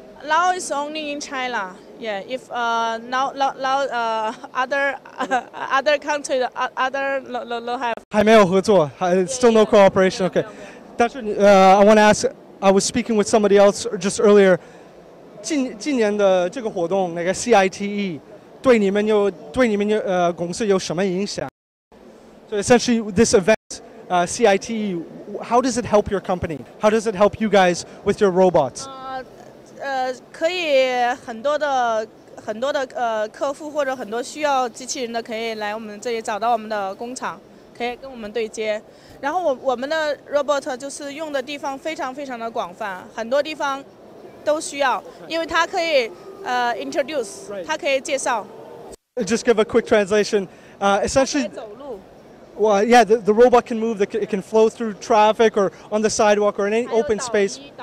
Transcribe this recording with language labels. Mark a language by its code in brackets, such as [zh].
[en] Now it's only in China. Yeah. If now other countries no have. [zh] 还没有合作, [en] still no cooperation. Okay. I want to ask. I was speaking with somebody else just earlier. [zh] 今年的这个活动，那个 CITE 对你们公司有什么影响? [en] So essentially, this event, CITE, how does it help your company? How does it help you guys with your robots? [zh] 可以很多的客户或者很多需要机器人的，可以来我们这里找到我们的工厂，可以跟我们对接。然后我们的 robot 就是用的地方非常的广泛，很多地方都需要，因为它可以introduce， 它可以介绍。 [en] Just give a quick translation. Essentially, Well, yeah, the robot can move. It can flow through traffic or on the sidewalk or in any open space.